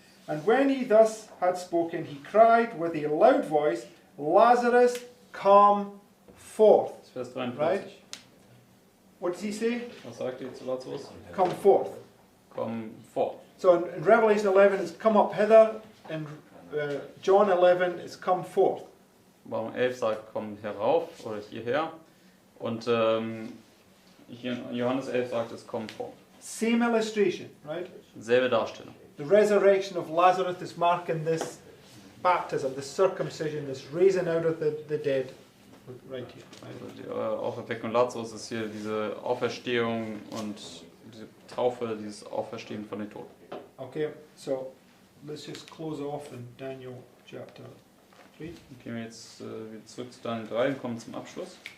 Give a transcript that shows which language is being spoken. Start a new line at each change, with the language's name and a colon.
English: And when he thus had spoken, he cried with a loud voice, Lazarus, come forth.
German: Das ist Vers 43.
English: Right. What does he say?
German: Was sagt ihr zu Lazarus?
English: Come forth.
German: Komm vor.
English: So in Revelation 11, it's come up hither. In John 11, it's come forth.
German: Warum 11 sagt, komm herauf oder hierher. Und hier in Johannes 11 sagt es, komm vor.
English: Same illustration, right?
German: Selbe Darstellung.
English: The resurrection of Lazarus is marking this baptism, this circumcision, this raising out of the dead. right here. Right?
German: Also die Auferweckung Lazarus ist hier diese Auferstehung und diese Taufe, dieses Auferstehen von den Toten.
English: Okay, so let's just close off in Daniel chapter 3.
German: Dann gehen wir jetzt wieder zurück zu Daniel 3 und kommen zum Abschluss.